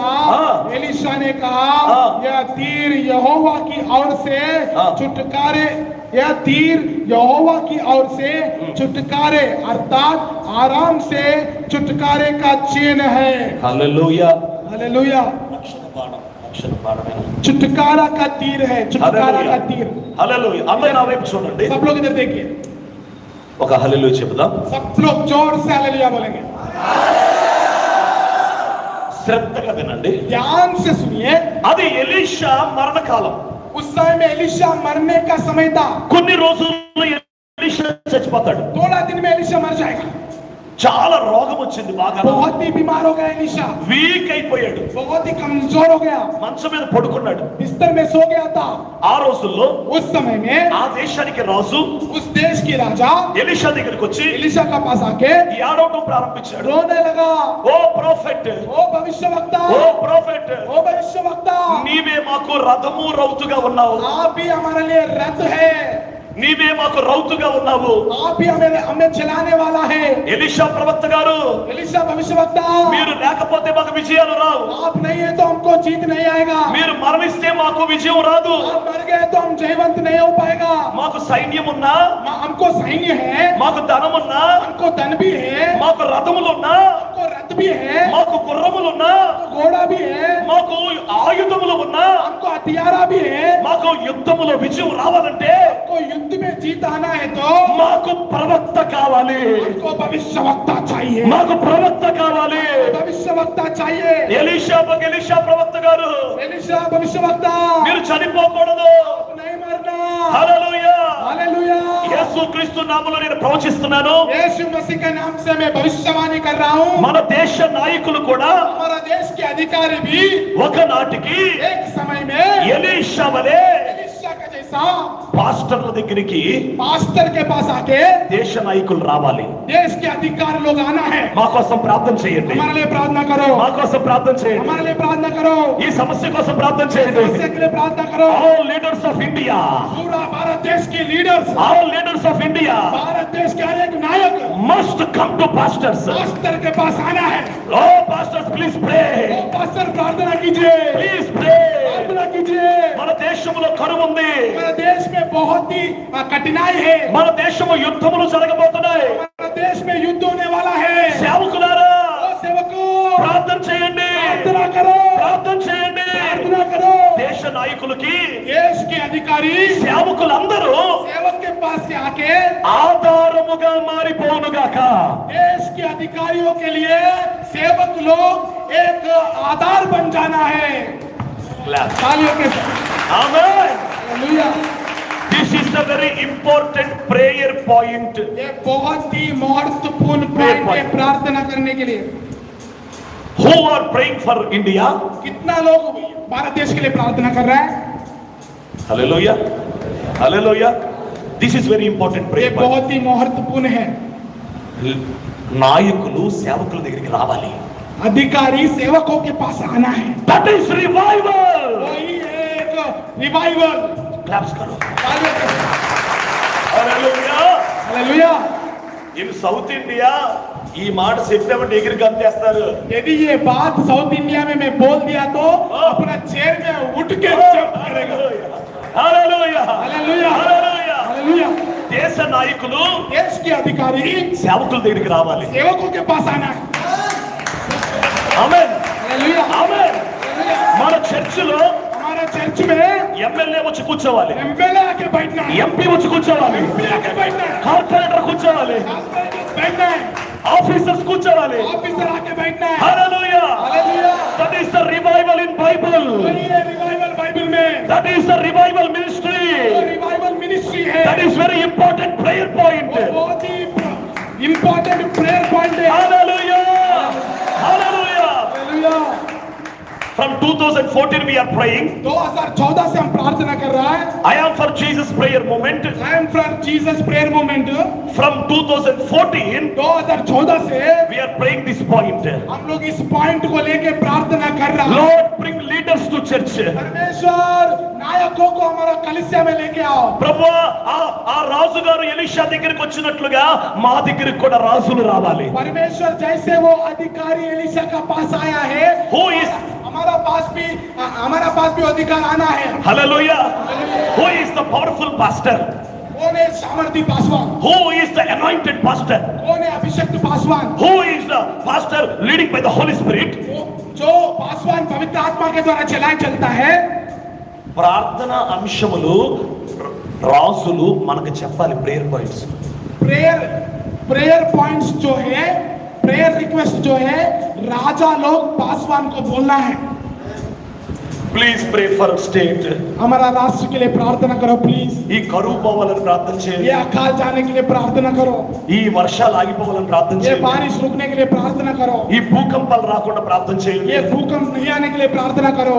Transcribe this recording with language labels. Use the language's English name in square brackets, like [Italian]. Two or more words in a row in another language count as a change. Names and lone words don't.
[Hindi] एलिशा ने कहा, यह तीर यहोवा की ओर से छुटकारे, यह तीर यहोवा की ओर से छुटकारे अर्थात आराम से छुटकारे का चिन्ह है। हालेलुया, हालेलुया। [Telugu] రక్షణ బాణమైన [Hindi] छुटकारा का तीर है, छुटकारा का तीर। [Telugu] హల్లెలూయా. అందరూ నా వైపు చూడండి. [Hindi] सब लोग इधर देखिए, [Telugu] ఒక హల్లెలూయా చెప్దాం. [Hindi] सब लोग जोर से हालेलुया बोलेंगे। [Telugu] శ్రద్ధగా వినండి, [Hindi] ध्यान से सुनिए। [Telugu] అది ఎలీషా మరణకాలం. [Hindi] उस समय में एलिशा मरने का समय था। [Telugu] కొన్ని రోజుల్లో ఎలీషా చచ్చిపోతాడు. [Hindi] थोड़ा दिन में एलिशा मर जाएगा। [Telugu] చాలా రోగం వచ్చింది, బాగా [Hindi] बहुत ही बीमार हो गया एलिशा, [Telugu] వీక్ అయిపోయాడు. [Hindi] बहुत ही कमजोर हो गया, [Telugu] మంచం మీద పడుకున్నాడు. [Hindi] बिस्तर में सो गया था। [Telugu] ఆ రోజుల్లో [Hindi] उस समय में [Telugu] ఆ దేశానికి రాజు [Hindi] उस देश की राजा [Telugu] ఎలీషా దగ్గరికి వచ్చి [Hindi] एलिशा का पास आके [Telugu] ఏడవటం ప్రారంభించాడు. [Hindi] रोने लगा, [Telugu] ఓ ప్రొఫెట్, [Hindi] ओ भविष्यवक्ता, [Telugu] ఓ ప్రొఫెట్, [Hindi] ओ भविष्यवक्ता, [Telugu] నీవే మాకు రథము రౌతుగా ఉన్నావు. [Hindi] आप भी हमारे लिए रथ है। [Telugu] నీవే మాకు రౌతుగా ఉన్నావు. [Hindi] आप ही हमें चलाने वाला है. [Telugu] ఎలీషా ప్రవక్త గారు, [Hindi] एलिशा भविष्यवक्ता, [Telugu] మీరు లేకపోతే మాకు విజయాలు రావు. [Hindi] आप नहीं है तो हमको जीत नहीं आएगा. [Telugu] మీరు మరణిస్తే మాకు విజయం రాదు. [Hindi] आप मर गए तो हम जयवंत नहीं हो पाएगा. [Telugu] మాకు సైన్యం ఉన్నా, [Hindi] हमको सैन्य है, [Telugu] మాకు ధనం ఉన్నా, [Hindi] हमको धन भी है, [Telugu] మాకు రథములు ఉన్నా, [Hindi] हमको रथ भी है, [Telugu] మాకు గుర్రములు ఉన్నా, [Hindi] हमको घोड़ा भी है, [Telugu] మాకు ఆయుధములు ఉన్నా, [Hindi] हमको हथियारा भी है. [Telugu] మాకు యుద్ధములో విజయం రావాలంటే [Hindi] हमको युद्ध में जीत आना है तो [Telugu] మాకు ప్రవక్త కావాలి. [Hindi] हमको भविष्यवक्ता चाहिए. [Telugu] మాకు ప్రవక్త కావాలి. [Hindi] भविष्यवक्ता चाहिए. [Telugu] ఎలీషా ప్రవక్త గారు, [Hindi] एलिशा भविष्यवक्ता, [Telugu] మీరు చనిపోకూడదు. [Hindi] नहीं मरना. [Telugu] హల్లెలూయా. [Hindi] हालेलुया. [Telugu] యేసుక్రీస్తు నామములో నేను ప్రవచిస్తున్నాను. [Hindi] यीशु मसीह के नाम से मैं भविष्यवाणी कर रहा हूँ. [Telugu] మన దేశ నాయకులు కూడా [Hindi] हमारा देश के अधिकारी भी [Telugu] ఒకనాటికి [Hindi] एक समय में [Telugu] ఎలీషా వలె [Hindi] एलिशा का जैसा [Telugu] పాస్టర్ల దగ్గరికి [Hindi] पास्टर के पास आके [Telugu] దేశ నాయకులు రావాలి. [Hindi] देश के अधिकारी लोग आना है. [Telugu] మా కోసం ప్రార్థన చేయండి. [Hindi] हमारे लिए प्रार्थना करो. [Telugu] మా కోసం ప్రార్థన చేయండి. [Hindi] हमारे लिए प्रार्थना करो. [Telugu] ఈ సమస్య కోసం ప్రార్థన చేయండి. [Hindi] समस्या के लिए प्रार्थना करो. [English] All leaders of India, [Hindi] पूरा भारत देश के लीडर्स, [English] All leaders of India [Hindi] भारत देश के हर एक नायक [English] must come to pastors. [Hindi] पास्टर के पास आना है. [English] Oh pastors, please pray. [Hindi] ओ पास्टर प्रार्थना कीजिए. [English] Please pray. [Hindi] प्रार्थना कीजिए. [Telugu] మన దేశంలో కరువు ఉంది. [Hindi] हमारे देश में बहुत ही कठिनाई है. [Telugu] మన దేశంలో యుద్ధములు జరగబోతున్నాయి. [Hindi] हमारे देश में युद्ध होने वाला है. [Telugu] సేవకులారా, [Hindi] ओ सेवकों, [Telugu] ప్రార్థన చేయండి. [Hindi] प्रार्थना करो. [Telugu] ప్రార్థన చేయండి. [Hindi] प्रार्थना करो. [Telugu] దేశ నాయకులకి, [Hindi] देश के अधिकारी [Telugu] సేవకులందరూ [Hindi] सेवक के पास से आके [Telugu] ఆధారముగా మారిపోనుగాక. [Hindi] देश के अधिकारियों के लिए सेवक लोग एक आधार बन जाना है. तालियों के साथ. [Telugu] ఆమేన్. [Hindi] हालेलुया. [English] This is the very important prayer point. [Hindi] ये बहुत ही महत्वपूर्ण पॉइंट है प्रार्थना करने के लिए. [English] Who are praying for India? [Hindi] कितना लोग भारत देश के लिए प्रार्थना कर रहा है? [English] Hallelujah. Hallelujah. This is very important [Hindi] ये [English] prayer point. [Hindi] बहुत ही महत्वपूर्ण है. [Telugu] నాయకులు సేవకుల దగ్గరికి రావాలి. [Hindi] अधिकारी सेवकों के पास आना है. [English] That is revival. [Hindi] वही एक रिवाइवल. Claps करो. तालियों के साथ. [English] Hallelujah. [Hindi] हालेलुया. [Telugu] In South India ఈ మాట చెప్పామంటే ఎగిరి గంతేస్తారు. [Hindi] यदि ये बात साउथ इंडिया में मैं बोल दिया तो अपना चेयर में उठ के जंप करेगा. [English] Hallelujah. [Hindi] हालेलुया. [English] Hallelujah. [Hindi] हालेलुया. [Telugu] దేశ నాయకులు [Hindi] देश के अधिकारी [Telugu] సేవకుల దగ్గరికి రావాలి. [Hindi] सेवकों के पास आना है. [Telugu] ఆమేన్. [Hindi] हालेलुया. [Telugu] ఆమేన్. [Hindi] हालेलुया. [Telugu] మన చర్చిలో [Hindi] हमारे चर्च में [Telugu] ఎమ్మెల్యే వచ్చి కూర్చోవాలి. [Hindi] एमएलए आके बैठना है. [Telugu] ఎంపీ వచ్చి కూర్చోవాలి. [Hindi] एमपी आके बैठना है. [Telugu] కార్పొరేటర్ కూర్చోవాలి. [Hindi] बैठना है. [Telugu] ఆఫీసర్స్ కూర్చోవాలి. [Hindi] ऑफिसर आके बैठना है. [Telugu] హల్లెలూయా. [Hindi] हालेलुया. [English] That is the revival in Bible. [Hindi] वही है रिवाइवल बाइबल में. [English] That is the revival ministry. [Hindi] वो [English] revival ministry [Hindi] है. [English] That is very important prayer point. [Hindi] वो बहुत ही [English] important prayer point [Hindi] है. [English] Hallelujah. Hallelujah. [Hindi] हालेलुया. [English] From 2014 we are praying. [Hindi] 2014 से हम प्रार्थना कर रहा है. [English] I am for Jesus prayer movement. I am for Jesus prayer movement. From 2014 [Hindi] 2014 से [English] we are praying this point. [Hindi] हम लोग इस पॉइंट को लेके प्रार्थना कर रहा है. [English] Lord, bring leaders to church. [Hindi] परमेश्वर नायकों को हमारा कलीसिया में लेके आओ. [Telugu] ప్రభువా, ఆ రాజు గారు ఎలీషా దగ్గరికి వచ్చినట్లుగా మా దగ్గరికి కూడా రాజులు రావాలి. [Hindi] परमेश्वर जैसे वो अधिकारी एलिशा का पास आया है, [English] Who is [Hindi] हमारा पास भी अधिकार आना है. [English] Hallelujah. Who is the powerful pastor? [Hindi] कौन है सामर्थी पासवान? [English] Who is the anointed pastor? [Hindi] कौन है अभिषेक पासवान? [English] Who is the pastor leading by the Holy Spirit? [Hindi] जो पासवान पवित्र आत्मा के द्वारा चलता है. [Telugu] ప్రార్థన అంశములు రాజులు మనకు చెప్పాలి. [English] prayer points. prayer points [Hindi] जो है, [English] prayer request [Hindi] जो है, राजा लोग पासवान को बोलना है. [English] please pray for state. [Hindi] हमारा राष्ट्र के लिए प्रार्थना करो प्लीज. [Telugu] ఈ కరువు పోవాలని ప్రార్థన [Hindi] ये [Telugu] చేయండి. [Hindi] अकाल जाने के लिए प्रार्थना करो. [Telugu] ఈ వర్షాలు ఆగిపోవాలని ప్రార్థన [Hindi] ये [Telugu] చేయండి. [Hindi] बारिश रुकने के लिए प्रार्थना करो. [Telugu] ఈ భూకంపాలు రాకుండా ప్రార్థన చేయండి. [Hindi] ये भूकंप नहीं आने के लिए प्रार्थना करो.